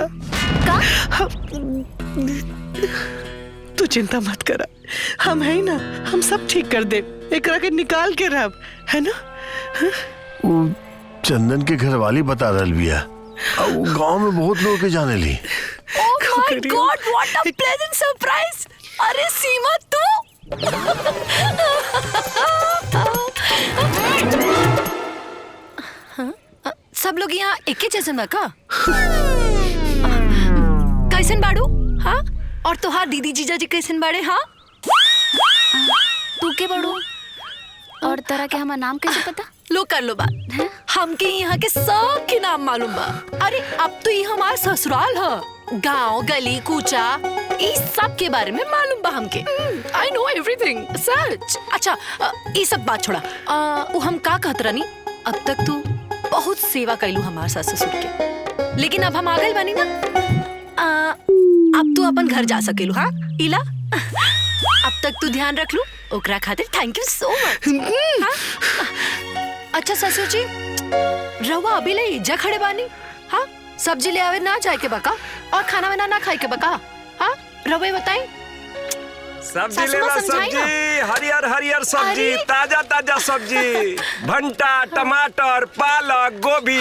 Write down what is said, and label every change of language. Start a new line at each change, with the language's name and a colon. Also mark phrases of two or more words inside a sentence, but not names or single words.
Bhojpuri: का? तू चिंता मत करा, हम है ना, हम सब ठीक कर दे। एकरा के निकाल के रब, है ना? वो चंदन के घर वाली बता रहल बिया, गांव में बहुत लोग के जाने ली।
English: Oh my God, what a pleasant surprise!
Bhojpuri: अरे सीमा तू? सब लोग यहाँ एक ही जैसन बा का? कैसन बाड़ू? हाँ? और तुहार दीदी जीजा जी कैसन बाड़े? हाँ? तू के बड़ू और तरह के हमार नाम कैसे पता? लो कर लो बात। हमके यहाँ के सब के नाम मालूम बा। अरे अब तो ये हमार ससुराल है, गांव गली कूचा इस सब के बारे में मालूम बा हमके।
English: I know everything,
Bhojpuri: सच। अच्छा ये सब बात छोड़ा। वो हम का कहत रहनी, अब तक तू बहुत सेवा कैलू हमार सास ससुर के, लेकिन अब हम आ गइल बानी ना, अब तू अपन घर जा सकेलू। हाँ इला, अब तक तू ध्यान रख लू, ओकरा खातिर
English: thank you so much.
Bhojpuri: अच्छा ससुर जी, रवा अभी ले इज्जा खड़े बानी? हाँ, सब्जी ले आवे ना जाए के बका और खाना वाना ना खाए के बका? हाँ, रवा बताई। सब्जी ले ला, सब्जी हरियर हरियर सब्जी, ताजा ताजा सब्जी, भंटा टमाटर पालक गोभी।